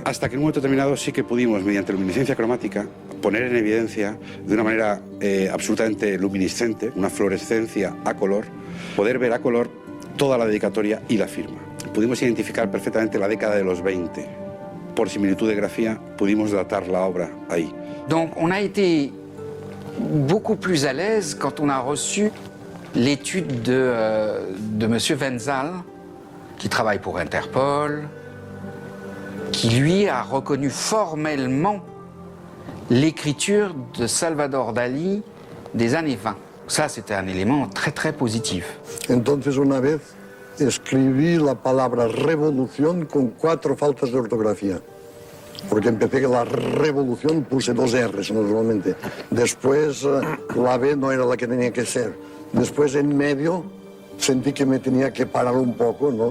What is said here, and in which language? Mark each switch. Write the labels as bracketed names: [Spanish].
[Spanish] Hasta que en un momento determinado sí que pudimos, mediante luminiscencia cromática, poner en evidencia de una manera absolutamente luminiscente, una fluorescencia a color, poder ver a color toda la dedicatoria y la firma. Pudimos identificar perfectamente la década de los 20. Por similitud de grafía, pudimos datar la obra ahí. [French] Donc on a été beaucoup plus à l'aise quand on a reçu l'étude de M. Wenzal, qui travaille pour Interpol, qui lui a reconnu formellement l'écriture de Salvador Dalí des années 20. Ça, c'était un élément très, très positif. [Spanish] Entonces, una vez escribí la palabra revolución con 4 faltas de ortografía. Porque empecé la revolución, puse 2 R's normalmente. Después la B no era la que tenía que ser. Después en medio sentí que me tenía que parar un poco, ¿no?